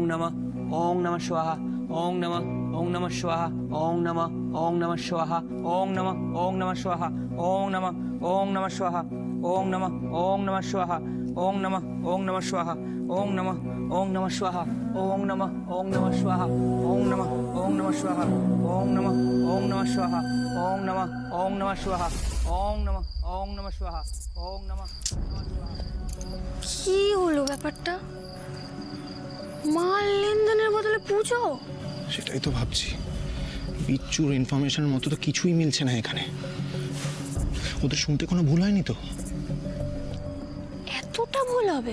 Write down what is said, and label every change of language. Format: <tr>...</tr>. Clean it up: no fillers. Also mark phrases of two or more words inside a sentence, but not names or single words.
<sa>নমঃ শিবাহ ওং নমঃ শিবাহ ওং নমঃ শিবাহ ওং নমঃ শিবাহ ওং নমঃ শিবাহ ওং নমঃ শিবাহ ওং নমঃ শিবাহ ওং নমঃ শিবাহ ওং নমঃ শিবাহ ওং নমঃ শিবাহ ওং নমঃ শিবাহ ওং নমঃ শিবাহ ওং নমঃ শিবাহ ওং নমঃ।</sa> <bn>কি হলো ব্যাপারটা? মাল লেনদেনের বদলে পুজো? সেটাই তো ভাবছি, বিচ্ছুর ইনফরমেশনের মতো তো কিছুই মিলছে না এখানে। ওদের শুনতে কোনো ভুল হয়নি তো? এতটা ভুল হবে?</bn>